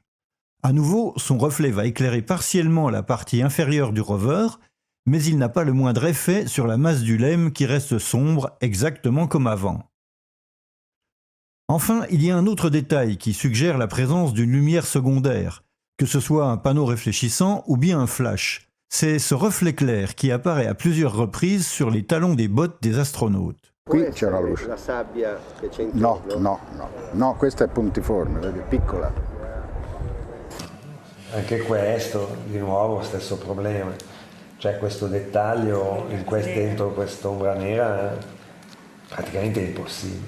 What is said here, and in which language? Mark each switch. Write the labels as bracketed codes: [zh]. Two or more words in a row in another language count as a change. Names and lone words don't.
[fr] À nouveau, son reflet va éclairer partiellement la partie inférieure du rover, mais il n'a pas le moindre effet sur la masse du LEM qui reste sombre exactement comme avant. Enfin, il y a un autre détail qui suggère la présence d'une lumière secondaire, que ce soit un panneau réfléchissant ou bien un flash. C'est ce reflet clair qui apparaît à plusieurs reprises sur les talons des bottes des astronautes. [it] Qui c'è una luce. La sabbia che c'è No, intorno? no, no. No, questa è puntiforme, vedi, piccola. Anche questo, di nuovo, stesso problema. Cioè questo dettaglio dentro quest'ombra nera praticamente è impossibile.